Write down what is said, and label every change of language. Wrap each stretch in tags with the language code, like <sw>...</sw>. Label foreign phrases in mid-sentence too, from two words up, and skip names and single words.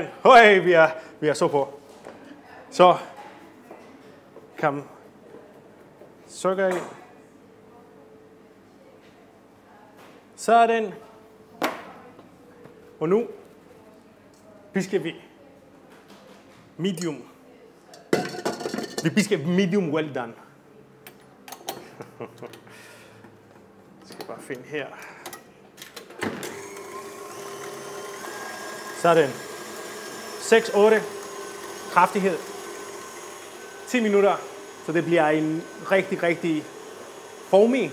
<da>Høj, vi er så på. Så. Kom. Sukker i. Sådan. Og nu pisker vi medium. Vi pisker</da> <en>medium well done.</en> <da>Jeg skal bare finde her. Sådan. 6-8. Kraftighed. 10 minutter. Så det bliver en rigtig foamy.</da>